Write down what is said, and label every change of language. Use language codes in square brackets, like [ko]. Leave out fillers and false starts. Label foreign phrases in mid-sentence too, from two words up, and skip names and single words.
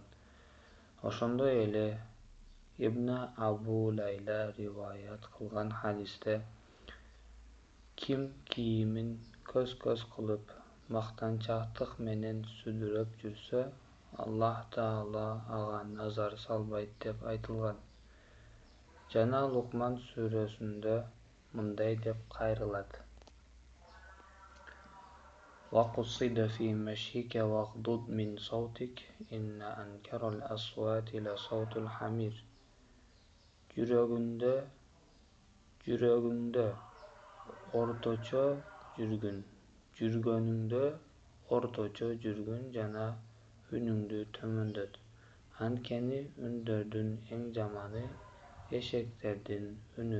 [ky] Ошондой эле Ибн Абу Лайла риваят кылган хадисте: ким кийимин көз-көз кылып, мактанчаактык менен сүдүрөп жүрсө, Аллах Таала ага назар салбайт деп айтылган. Жана Лукман сүрөсүндө мындай деп кайрылат: [ar] وَقُصِّدَ فِي مَشْيِكَ وَاغْضُضْ مِنْ صَوْتِكَ إِنَّ أَنْكَرَ الْأَصْوَاتِ لَصَوْتُ الْحَمِيرِ. [ky] Жүрөгүңдө орточо жүргүн жана үнүңдү төмөндөт. Анткени үндөрдүн эң жаманы эшектердин үнү.